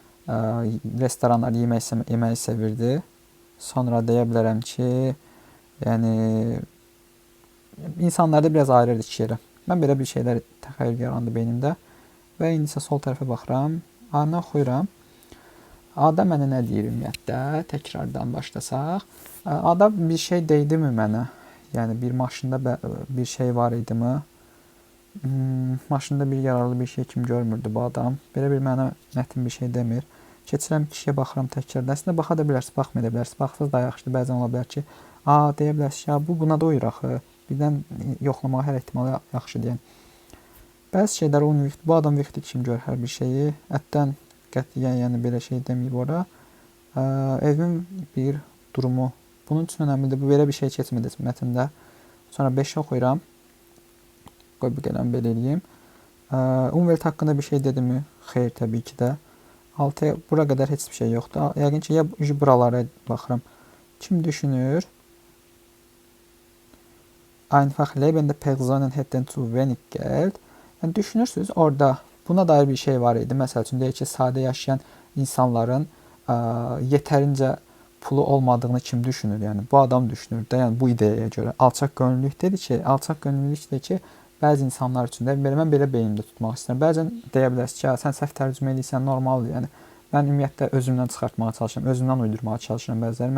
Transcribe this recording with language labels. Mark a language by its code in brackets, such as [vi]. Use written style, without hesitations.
[az] restoranlar yeməyi sevirdi. Sonra deyə bilərəm ki, yəni insanlarda biraz ayrıldı iki yerə. Mən belə bir şeylər təxəyyül yarandı beynimdə və indi isə sol tərəfə baxıram. A-nı oxuyuram. A-da mənə nə deyir ümumiyyətlə? Təkrardan başlasaq. A-da bir şey deydimi mənə? Yəni bir maşında bir şey var idimi? Maşında bir yararlı bir şey kimi görmürdü bu adam. Belə bir mənə mətin bir şey demir. Keçirəm kişiyə baxıram təkrardan. Əslində baxa da bilərsiniz, baxmaya da bilərsiniz. Baxsınız da yaxşıdır. Bəzən ola bilər ki, deyə bilərsiniz ya bu buna da uyur axı. Birdən yoxlamağa hər ehtimalı yaxşı deyən. Bəzi şeylər o bu adam viktik kimi görür hər bir şeyi. Ətdən qətiyyən yəni belə şey deməyib ora. Evin bir durumu. Bunun üçün önəmlidir. Bu belə bir şey keçmədi mətndə. Sonra 5-i oxuyuram. Qoy bu qələm belə eləyim. Umvelt haqqında bir şey dedimi? Xeyr, təbii ki də. 6-ya bura qədər heç bir şey yoxdur. Yəqin ki, ya buralara baxıram. Kim düşünür? [de] Einfach lebende Personen hätten zu wenig Geld. [az] Yəni düşünürsünüz, orada buna dair bir şey var idi. Məsəl üçün deyək ki, sadə yaşayan insanların yetərincə pulu olmadığını kim düşünür? Yəni bu adam düşünür də, yəni bu ideyaya görə. Alçaq gönüllülük dedi ki, alçaq gönüllülük də ki, bəzi insanlar üçün də mən belə beynimdə tutmaq istəyirəm. Bəzən deyə bilərsiniz ki, sən səhv tərcümə edirsən, normaldır. Yəni mən ümumiyyətlə özümdən çıxartmağa çalışıram, özümdən uydurmağa çalışıram bəziləri.